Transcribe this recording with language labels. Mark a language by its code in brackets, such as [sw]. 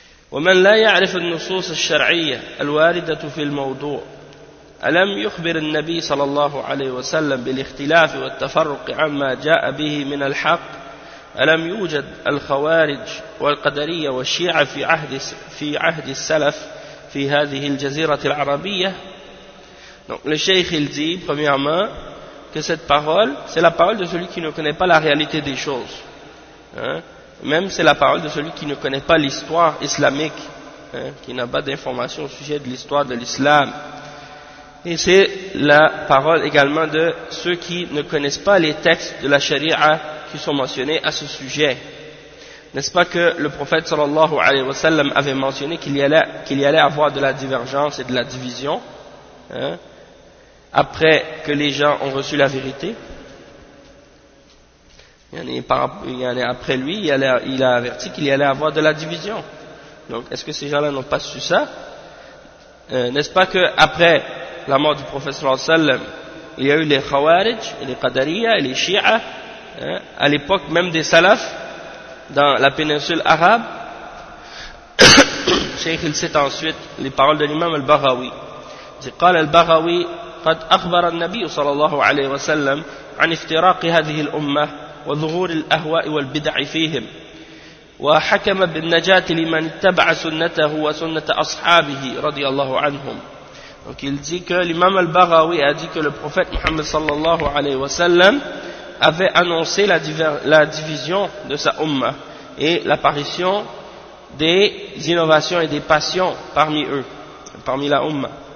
[ar] ومن لا يعرف النصوص الشرعية الواردة في الموضوع ألم يخبر النبي صلى الله عليه وسلم بالاختلاف والتفرق عما جاء به من الحق ألم يوجد الخوارج والقدرية والشيعة في عهد السلف في هذه الجزيرة العربية. [fr] Donc le cheikh il dit premièrement que cette parole c'est la parole de celui qui ne connaît pas la réalité des choses, hein? Même c'est la parole de celui qui ne connaît pas l'histoire islamique, hein? Qui n'a pas d'informations au sujet de l'histoire de l'islam, et c'est la parole également de ceux qui ne connaissent pas les textes de la charia qui sont mentionnés à ce sujet. N'est-ce pas que le prophète sallallahu alayhi wa sallam avait mentionné qu'il y allait avoir de la divergence et de la division, hein, après que les gens ont reçu la vérité? Après lui, il a averti qu'il y allait avoir de la division. Donc, est-ce que ces gens-là n'ont pas su ça? N'est-ce pas qu'après la mort du prophète sallallahu alayhi wa sallam, il y a eu les Khawarij, les Qadariya et les Shia, hein, à l'époque même des Salafs, dans la péninsule arabe? Cheikh, il cite ensuite les paroles de l'imam al-Baghawi. Il dit [ar] أخبر النبي صلى الله عليه وسلم عن افتراق هذه الأمة وظهور الأهواء والبدع فيهم وحكم بالنجاة لمن اتبع سنته وسنة أصحابه رضي الله عنهم. [fr] Donc il dit que l'imam al-Baghawi a dit que le prophète Muhammad صلى الله عليه وسلم avait annoncé la division de sa umma et l'apparition des innovations et des passions parmi eux, parmi la umma.